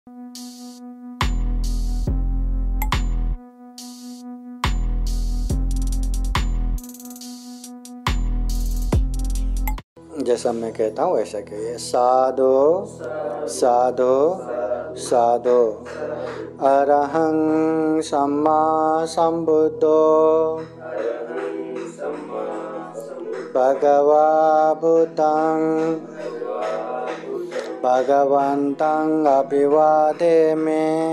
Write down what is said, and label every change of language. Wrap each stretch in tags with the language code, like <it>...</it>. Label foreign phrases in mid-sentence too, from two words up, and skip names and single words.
<hi>जैसा मैं कहता हूँ वैसा कहिए।</hi> <pi>साधो साधो साधो अरहं सम्मा संबुद्धो भगवा बुद्धं भगवन्तं अभिवादेमि</pi>